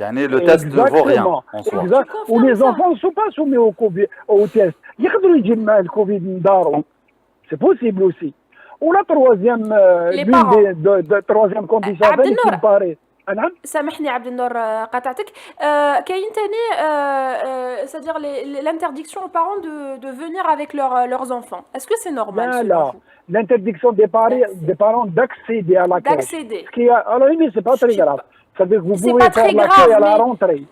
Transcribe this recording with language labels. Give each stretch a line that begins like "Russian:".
French: Le test ne vaut rien en soi. Ou les enfants ne sont pas soumis au test. Le Covid, c'est possible aussi. Ou la troisième condition, qui me paraît.
Arabic: سامحني عبد النور قاطعتك. كاين ثاني
French: c'est-à-dire l'interdiction aux parents de venir avec leurs enfants. Est-ce que c'est normal? Là, l'interdiction des parents d'accéder à la crèche. Alors oui, c'est pas très grave. C'est-à-dire que vous pouvez faire l'accueil à la rentrée.